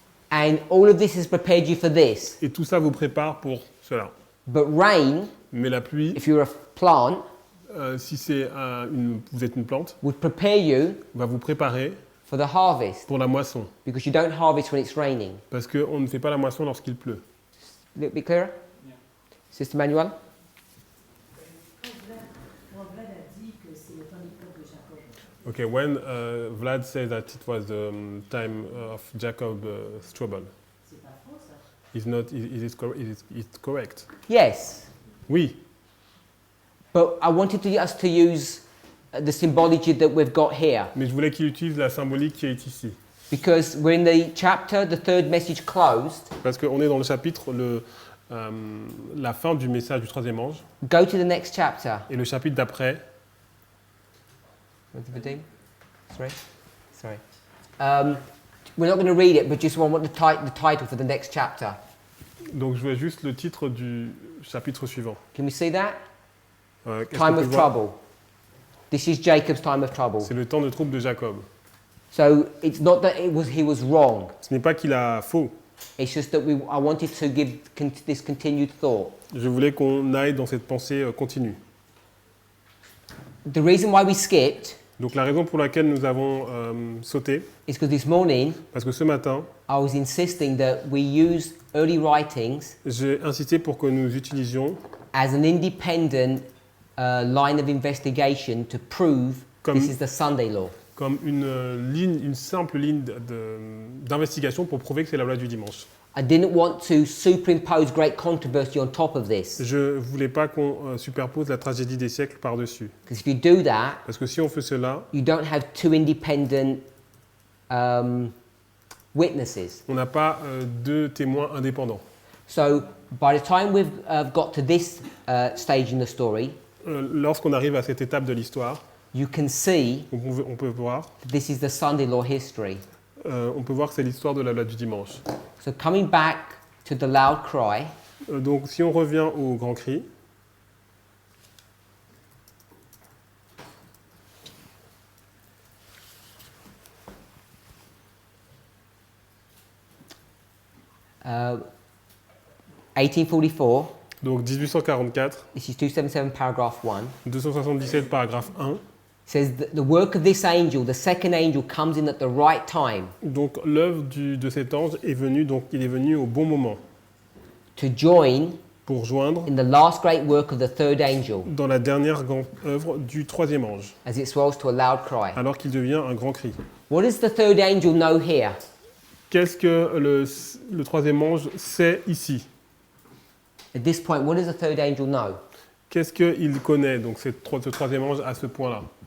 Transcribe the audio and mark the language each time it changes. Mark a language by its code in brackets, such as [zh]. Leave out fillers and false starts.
[en] and all of this has prepared you for this. [fr] et tout ça vous prépare pour cela. [en] But rain, [fr] Mais la pluie, [en] if you're a plant, [fr] si c'est vous êtes une plante, [en] would prepare you [fr] va vous préparer [en] for the harvest, [fr] pour la moisson. [en] because you don't harvest when it's raining. [fr] Parce qu'on ne fait pas la moisson lorsqu'il pleut. [en] A little bit clearer? Yeah. Sister Manuel? [fr] Vlad a dit que c'est le temps d'épreuve de Jacob. [en] Okay, when Vlad said that it was the time of Jacob's trouble, [fr] C'est pas faux ça. [en] it's correct. Yes. [fr] Oui, [en] But I wanted us to use the symbology that we've got here, [fr] mais je voulais qu'il utilise la symbolique qui est ici. [en] because we're in the chapter, the third message closed. [fr] Parce qu'on est dans le chapitre, la fin du message du troisième ange, [en] Go to the next chapter. [fr] et le chapitre d'après, [en] Sorry. We're not going to read it, but just want the title for the next chapter. [fr] donc je vois juste le titre du chapitre suivant. [en] Can we see that? [fr] Qu'est-ce [en] Time [fr] qu'on peut [en] of [fr] voir? [en] trouble. This is Jacob's time of trouble. [fr] C'est le temps de trouble de Jacob. [en] So it's not that he was wrong. [fr] Ce n'est pas qu'il a faux. [en] It's just that I wanted to give this continued thought. [fr] Je voulais qu'on aille dans cette pensée continue. [en] The reason why we skipped [fr] Donc la raison pour laquelle nous avons sauté, [en] is because this morning [fr] parce que ce matin, [en] I was insisting that we use early writings [fr] j'ai insisté pour que nous utilisions [en] as an independent line of investigation to prove [fr] Comme- [en] this is the Sunday law. [fr] comme une simple ligne d'investigation pour prouver que c'est la loi du dimanche. [en] I didn't want to superimpose great controversy on top of this. [fr] Je ne voulais pas qu'on superpose la tragédie des siècles par-dessus. [en] Because if you do that, [fr] Parce que si on fait cela, [en] you don't have two independent witnesses. [fr] on n'a pas deux témoins indépendants. [en] So by the time we've got to this stage in the story, [fr] Lorsqu'on arrive à cette étape de l'histoire, [en] you can see [fr] on peut voir [en] this is the Sunday law history. [fr] on peut voir que c'est l'histoire de la loi du dimanche. [en] So coming back to the loud cry, [fr] Donc si on revient au grand cri, [en] uh, 1844, [fr] donc 1844, [en] this is 277 paragraph 1, [fr] 277 paragraphe 1, [en] says that the work of this angel, the second angel, comes in at the right time [fr] donc l'œuvre de cet ange est venue, donc il est venu au bon moment [en] to join [fr] pour joindre [en] in the last great work of the third angel [fr] dans la dernière grande œuvre du troisième ange, [en] as it swells to a loud cry. [fr] alors qu'il devient un grand cri. [en] What does the third angel know here? [fr] Qu'est-ce que le troisième ange sait ici? [en] At this point, what does the third angel know? [fr] Qu'est-ce qu'il connaît, donc ce troisième ange, à ce point-là?